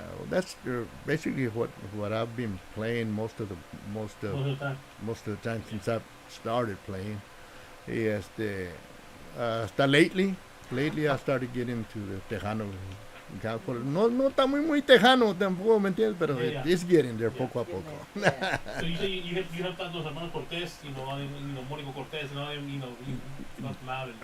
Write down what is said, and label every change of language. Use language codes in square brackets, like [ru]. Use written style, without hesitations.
[en] That's basically what I've been playing most of the time since I've started playing. [es] Hasta [en] lately I started getting into the Tejano. [es] No está muy tejano tampoco, ¿me entiendes? Pero [en] it's getting there [es] poco a poco. [en] So you say you helped out those [es] hermanos [en] Cortez, Mónico Cortez, you helped them out.